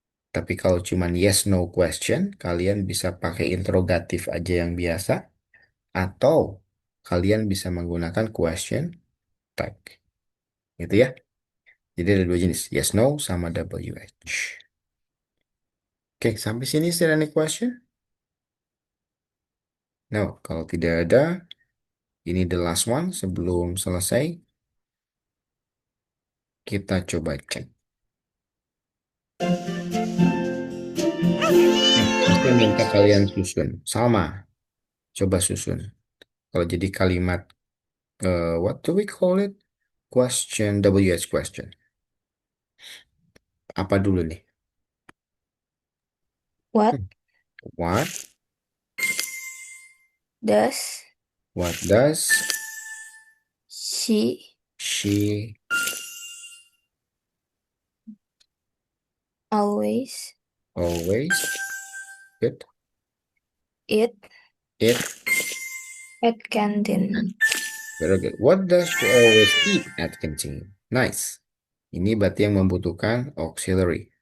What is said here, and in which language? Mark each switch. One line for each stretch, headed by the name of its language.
Indonesian: Tapi kalau cuman yes no question, kalian bisa pakai interrogatif aja yang biasa atau kalian bisa menggunakan question tag. Gitu ya. Jadi ada 2 jenis, yes no sama WH. Oke, sampai sini
English: is there any question?
Indonesian: No, kalau tidak ada, ini
English: the last one
Indonesian: sebelum selesai. Kita coba cek. Kita minta kalian susun. Sama. Coba susun. Kalau jadi kalimat,
English: what do we call it? Question, WH question.
Indonesian: Apa dulu nih?
English: What What? does What does she she always always good? eat Eat. at canteen? Very good. What does she always eat at canteen? Nice.
Indonesian: Ini berarti yang membutuhkan auxiliary.